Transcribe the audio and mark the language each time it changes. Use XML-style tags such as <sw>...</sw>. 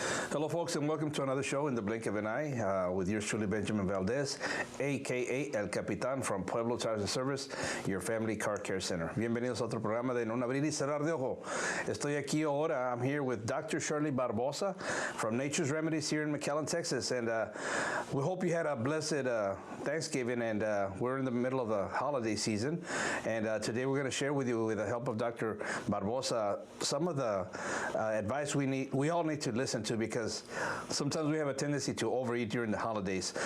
<en>Hello, folks, and welcome to another show in the blink of an eye with yours truly, Benjamin Valdez, a.k.a. El Capitan from Pueblo Tires and Service, your family car care center.</en> <es>Bienvenidos a otro programa de En un abrir y cerrar de ojo. Estoy aquí ahora.</es> <en>I'm here with Dr. Shirley Barbosa from Nature's Remedies here in McAllen, Texas. And we hope you had a blessed Thanksgiving, and we're in the middle of the holiday season. And today we're going to share with you, with the help of Dr. Barbosa, some of the advice we all need to listen to, because sometimes we have a tendency to overeat during the holidays.</en>